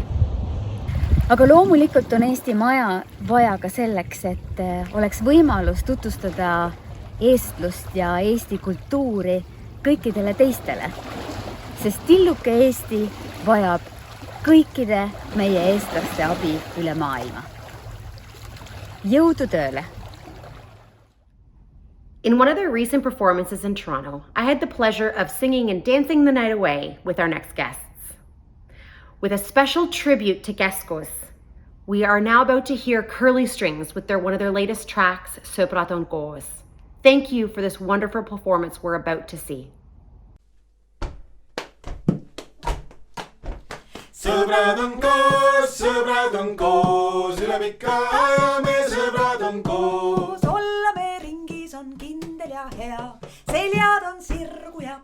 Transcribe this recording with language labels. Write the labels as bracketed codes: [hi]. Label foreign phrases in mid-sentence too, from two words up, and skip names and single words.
[et] Aga loomulikult on Eesti maja vaja ka selleks, et oleks võimalus tutvustada eestlust ja Eesti kultuuri kõikidele teistele. Sest tilluke Eesti vajab kõikide meie eestlaste abi üle maailma. Jõudu tööle! [en] In one of their recent performances in Toronto, I had the pleasure of singing and dancing the night away with our next guests. With a special tribute to KESKUS, we are now about to hear Curly Strings with one of their latest tracks, [et] Sõbrad on koos. [en] Thank you for this wonderful performance we're about to see. [et] Sõbrad on koos, üle pika aja me sõbrad on koos. Olla me ringis on kindel ja hea, seljad on sirgu ja